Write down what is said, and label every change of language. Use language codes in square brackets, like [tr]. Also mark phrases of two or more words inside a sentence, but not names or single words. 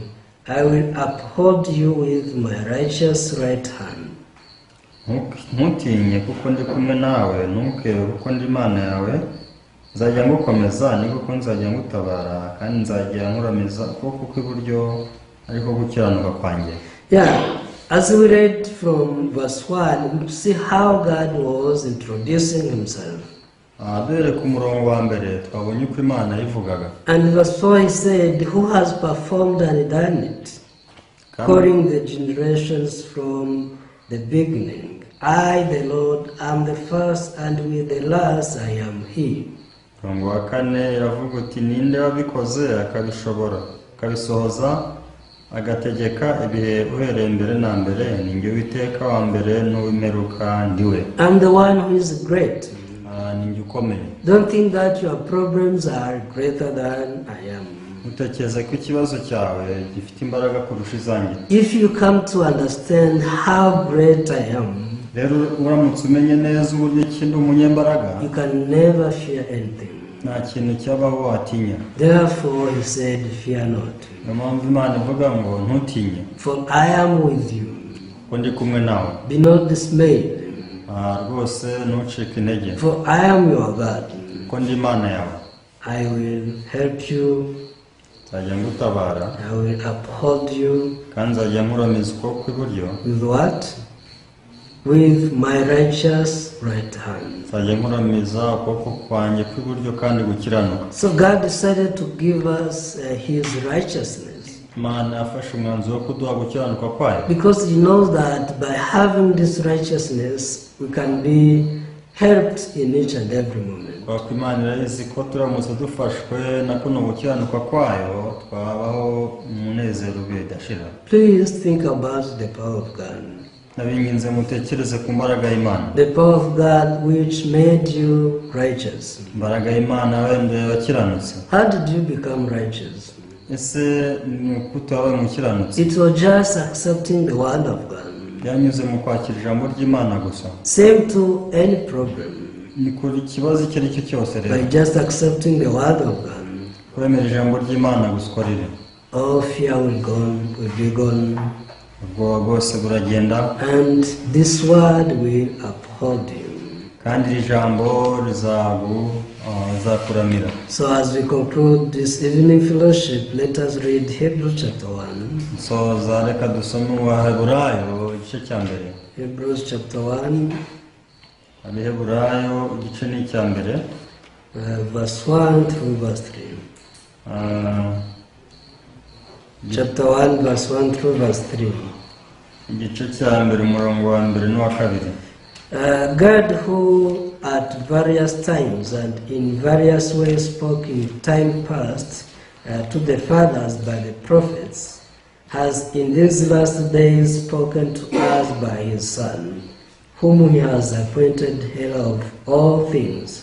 [en] I will uphold you with my righteous right hand." [rw] Ntutinye kuko ndi kumwe nawe, ntukebe kuko ndi Imana yawe, nzajya ngukomeza ni kuko nzajya ngutabara, kandi nzajya nkuramiza ukuboko kw'iburyo ariko gukiranuka kwanjye. [en] Yeah, as we read from verse 1, we see how God was introducing himself. [rw] Duhere ku murongo wa mbere twabonye uko Imana yivugaga. [en] And verse 4 he said, "Who has performed and done it, calling the generations from the beginning. I, the Lord, am the first, and with the last I am He." [rw] Murongo wa kane iravuga uti ninde wabikoze akabishobora akabisohoza agategeka ibihe uhereye mbere na mbere, ni njye Uwiteka wa mbere n'uw'imperuka ndiwe. [en] I'm the one who is great. [rw] Ni njye ukomeye. [en] Don't think that your problems are greater than I am. [rw] Utekereza ko ikibazo cyawe gifite imbaraga kurusha izanjye. [en] If you come to understand how great I am, [rw] rero uramutse umenye neza uburyo ki ndi umunyembaraga, [en] you can never fear anything. [rw] nta kintu cyabaho watinya. [en] Therefore he said, "Fear not, [rw] niyo mpamvu Imana ivuga ngo ntutinye, [en] for I am with you. [rw] ko ndi kumwe nawe. [en] Be not dismayed, [rw] rwose ntucike intege, [en] for I am your God. [rw] ko ndi Imana yawe. [en] I will help you. [rw] nzajya ngutabara, [en] I will uphold you." [rw] kandi nzajya nkuramiza ukuboko kw'iburyo. [en] With what? With my righteous right hand. [rw] nzajya nkuramiza ukuboko kwanjye kw'iburyo kandi gukiranuka. [en] So God decided to give us His righteousness, [rw] Imana yafashe umwanzuro wo kuduha gukiranuka kwayo, [en] because He knows that by having this righteousness we can be helped in each and every moment. [rw] kubera ko Imana irabizi ko turamutse dufashwe na kuno gukiranuka kwayo twabaho umunezero bidashira. [en] Please think about the power of God. [rw] Nabinginze mutekereze ku mbaraga y'Imana. [en] The power of God which made you righteous. [rw] Imbaraga y'Imana wende wakiranutse. [en] How did you become righteous? [rw] Ese ni uko wabaye umukiranutse? [en] It was just accepting the word of God. [rw] Byanyuze mu kwakira ijambo ry'Imana gusa. [en] Same to any problem. [rw] Ni kuri ikibazo icyo ari cyo cyose rero. [en] By just accepting the word of God. [rw] Kwemera ijambo ry'Imana gusa uko riri. [en] All fear will be gone. [rw] Ubwoba bwose buragenda. [en] And this word will uphold you. [rw] Kandi iri jambo rizakuramira. [en] So as we conclude this evening fellowship, let us read Hebrews chapter 1. [rw] So reka dusome mu Baheburayo igice cya mbere. [en] Hebrews chapter 1. [rw] Abaheburayo igice ni icya mbere. [en] Verse 1 through verse 3. Chapter 1 verse 1 through verse 3. [rw] Igice cya mbere umurongo wa mbere n'uwa kabiri. [en] God, who at various times and in various ways spoke in time past to the fathers by the prophets, has in these last days spoken to us by his Son, whom he has appointed heir of all things,